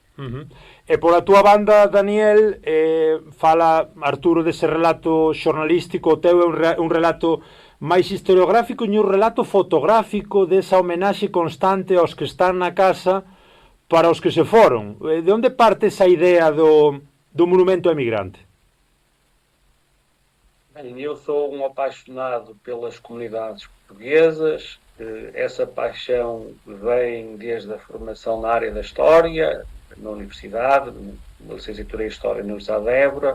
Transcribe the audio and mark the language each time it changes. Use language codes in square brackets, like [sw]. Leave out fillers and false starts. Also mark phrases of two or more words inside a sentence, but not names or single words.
[gl] E pola túa banda, Daniel, fala Arturo dese relato xornalístico, o teu é un relato máis historiográfico e un relato fotográfico desa homenaxe constante aos que están na casa para os que se foron. De onde parte esa idea do monumento emigrante? [pt] Bem, eu sou um apaixonado pelas comunidades portuguesas. Essa paixão vem desde a formação na área da História, na Universidade, na licenciatura em História na Universidade de Évora.